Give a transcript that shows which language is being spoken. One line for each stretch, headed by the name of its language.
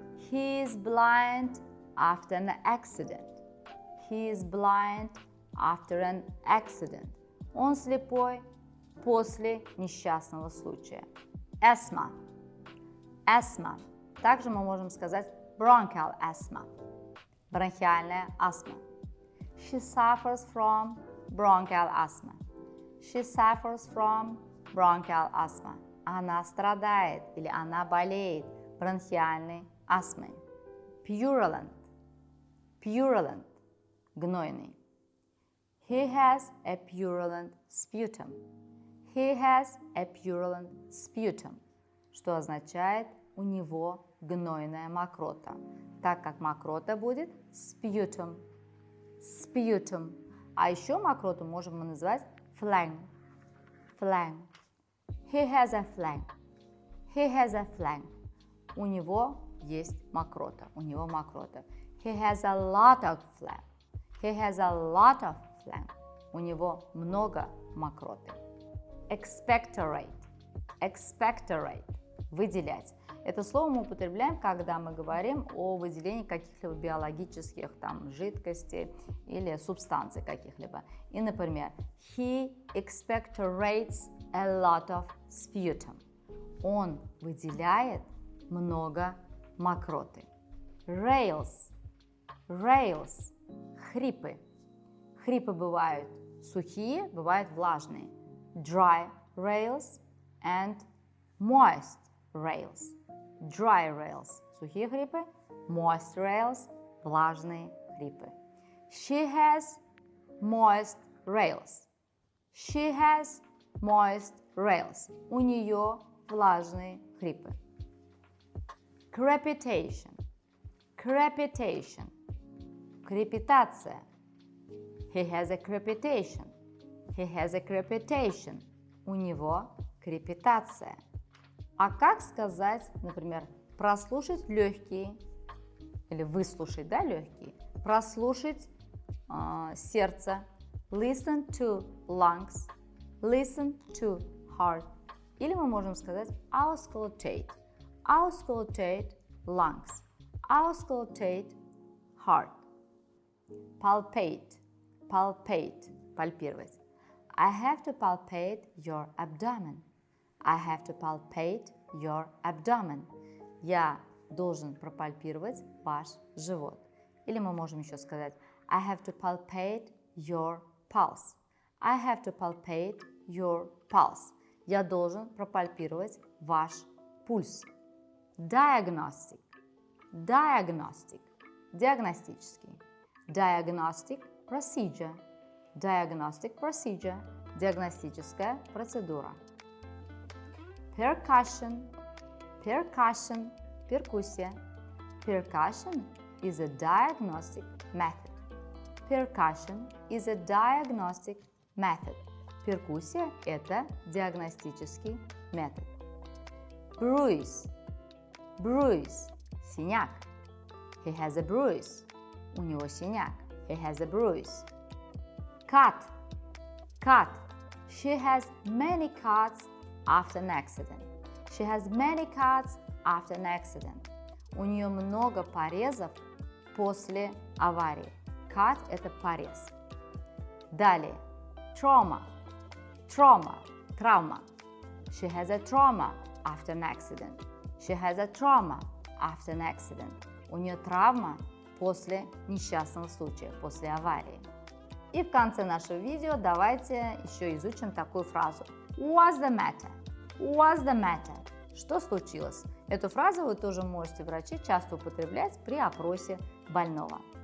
English: He is blind after an accident. He is blind after an accident.
Russian: Он слепой после несчастного случая.
English: Asthma. Asthma.
Russian: Также мы можем сказать
English: bronchial asthma.
Russian: Бронхиальная астма.
English: She suffers from bronchial asthma. She suffers from bronchial asthma.
Russian: Она страдает или она болеет бронхиальной астмой.
English: Purulent. Purulent.
Russian: Гнойный.
English: He has a purulent sputum. He has a purulent sputum.
Russian: Что означает у него гнойная мокрота. Так как мокрота будет sputum.
English: Sputum.
Russian: А еще мокроту можем мы назвать phlegm.
English: Phlegm. He has a phlegm. He has a phlegm.
Russian: У него есть мокрота. У него мокрота.
English: He has a lot of phlegm. He has a lot of phlegm.
Russian: У него много мокроты.
English: Expectorate. Expectorate.
Russian: Выделять. Это слово мы употребляем, когда мы говорим о выделении каких-либо биологических жидкостей или субстанций каких-либо. И, например,
English: he expectorates a lot of sputum.
Russian: Он выделяет много мокроты.
English: Rails. Rails.
Russian: Хрипы. Хрипы бывают сухие, бывают влажные.
English: Dry rails and moist rails. Dry rails
Russian: – сухие хрипы,
English: moist rails
Russian: – влажные хрипы.
English: She has moist rails. She has moist rails.
Russian: У нее влажные хрипы. Crepitation.
English: Crepitation. Крепитация. He has a crepitation. He has a crepitation.
Russian: У него крепитация. А как сказать, например, прослушать легкие или выслушать, легкие, прослушать сердце,
English: listen to lungs, listen to heart.
Russian: Или мы можем сказать
English: auscultate, auscultate lungs, auscultate heart. Palpate, palpate,
Russian: пальпировать.
English: I have to palpate your abdomen. I have to palpate your abdomen.
Russian: Я должен пропальпировать ваш живот. Или мы можем еще сказать
English: I have to palpate your pulse. I have to palpate your pulse.
Russian: Я должен пропальпировать ваш пульс.
English: Diagnostic. Diagnostic.
Russian: Диагностический.
English: Diagnostic procedure. Diagnostic procedure.
Russian: Диагностическая процедура.
English: Percussion. Percussion.
Russian: Перкуссия.
English: Percussion is a diagnostic method. Percussion is a diagnostic method.
Russian: Перкуссия – это диагностический метод.
English: Bruise. Bruise.
Russian: Синяк.
English: He has a bruise.
Russian: У него синяк.
English: He has a bruise. Cut. Cut. She has many cuts after an accident. She has many cuts after an accident.
Russian: У нее много порезов после аварии. Cut – это порез. Далее.
English: Trauma. Trauma.
Russian: Травма.
English: She has a trauma after an accident. She has a trauma after an accident.
Russian: У нее травма после несчастного случая, после аварии. И в конце нашего видео давайте еще изучим такую фразу.
English: What's the matter? What's the matter?
Russian: Что случилось? Эту фразу вы тоже можете, врачи, часто употреблять при опросе больного.